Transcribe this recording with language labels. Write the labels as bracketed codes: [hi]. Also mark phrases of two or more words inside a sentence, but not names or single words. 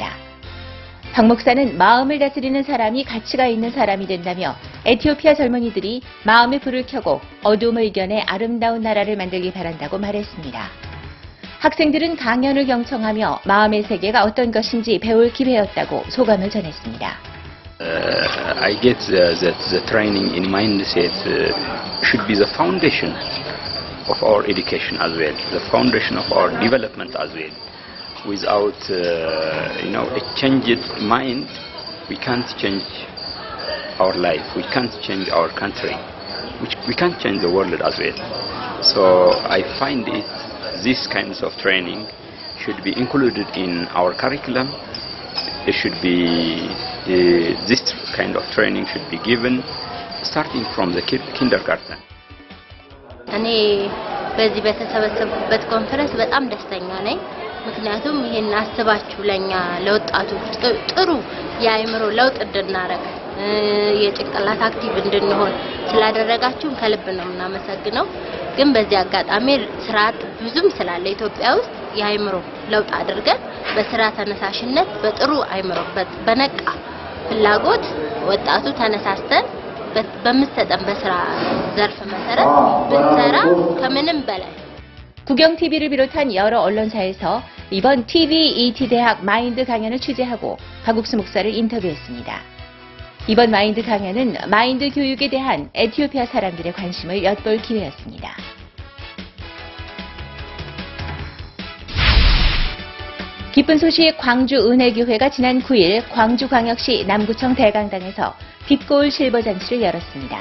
[ko] 박 목사는 마음을 다스리는 사람이 가치가 있는 사람이 된다며 에티오피아 젊은이들이 마음의 불을 켜고 어두움을 이겨내 아름다운 나라를 만들기 바란다고 말했습니다. 학생들은 강연을 경청하며 마음의 세계가 어떤 것인지 배울 기회였다고 소감을 전했습니다. [en] I get that the training in mindset should be the foundation of our education as well, the foundation of our development as well. Without a changed mind, we can't change our life, we can't change our country, we can't change the world as well. So I find these kinds of training should be included in our curriculum. It should be this kind of training should be given starting from the kindergarten. [am] እኔ በዚህ በተሰበሰቡበት ኮንፈረንስ በጣም ደስተኛ ነኝ። ምክንያቱም ይሄን አስባችሁ ለኛ ለወጣቶች ጥሩ የአእምሮ ለውጥ እንድናረግ የጭንቅላት አክቲቭ እንድንሆን ስላደረጋችሁ ከልብ ነው የምናመሰግነው። ግን በዚህ አጋጣሚ ስርዓት ብዙም ስላለ ኢትዮጵያ ውስጥ የአእምሮ ለውጥ አድርገን በስራ ተነሳሽነት በጥሩ አእምሮ በነቃ ፍላጎት ወጣቱ ተነሳስተን በመሰጠን በስራ ዘርፍ መሰረት ብንሰራ ከምንም በላይ [ko] 국영TV를 비롯한 여러 언론사에서 이번 TVET 대학 마인드 강연을 취재하고 박옥수 목사를 인터뷰했습니다. 이번 마인드 강연은 마인드 교육에 대한 에티오피아 사람들의 관심을 엿볼 기회였습니다. 기쁜 소식 광주은혜교회가 지난 9일 광주광역시 남구청 대강당에서 빛고울 실버 잔치를 열었습니다.